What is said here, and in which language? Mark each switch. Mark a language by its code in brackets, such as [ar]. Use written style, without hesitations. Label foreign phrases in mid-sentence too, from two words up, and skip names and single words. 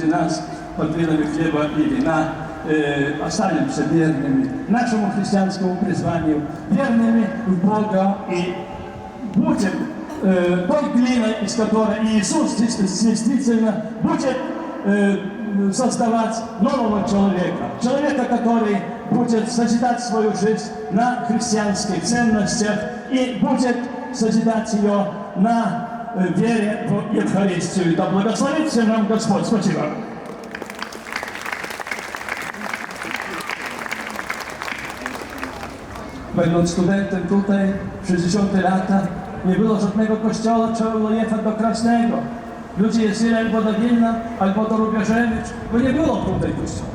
[ru] нас под видами хлеба и вина, останемся верными нашему христианскому призванию, верными в Бога и будем той глиной, из которой Иисус действительно будет создавать нового человека, который будет созидать свою жизнь на христианских ценностях и будет созидать ее на вере в Евхаристию. Да благословит всем нам Господь. Спасибо. [pl] Będąc studentem tutaj, w 60 lata, nie było żadnego kościoła, trzeba było jechać do Krasnego. Ludzie jeździli albo do Wilna, albo do Rubieżewicz, bo nie było tutaj kościoła.